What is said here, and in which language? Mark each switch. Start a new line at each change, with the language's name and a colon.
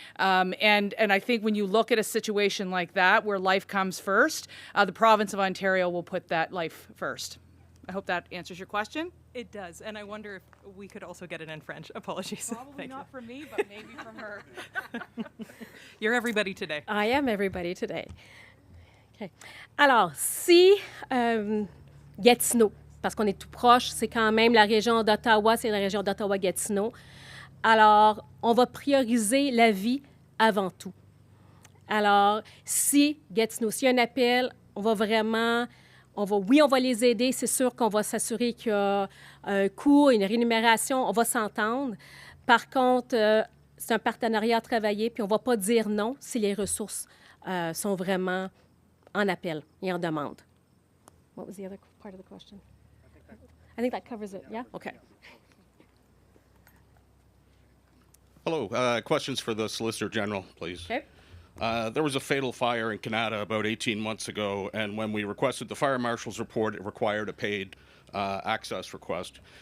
English: And I think when you look at a situation like that, where life comes first, the province of Ontario will put that life first. I hope that answers your question. It does, and I wonder if we could also get it in French. Apologies. Probably not from me, but maybe from her. You're everybody today. I am everybody today. Okay.
French: Alors, si Gatineau, parce qu'on est tout proche, c'est quand même la région d'Ottawa, c'est la région d'Ottawa-Gatineau. Alors, on va prioriser la vie avant tout. Alors, si Gatineau, s'il y a un appel, on va vraiment... on va les aider. C'est sûr qu'on va s'assurer qu'il y a un coût, une rémunération. On va s'entendre. Par contre, c'est un partenariat à travailler, puis on ne va pas dire non si les ressources sont vraiment en appel et en demande.
English: What was the other part of the question? I think that covers it. Yeah? Okay. Hello. Questions for the Solicitor General, please. Okay. There was a fatal fire in Canada about 18 months ago, and when we requested the fire marshal's report, it required a paid access request.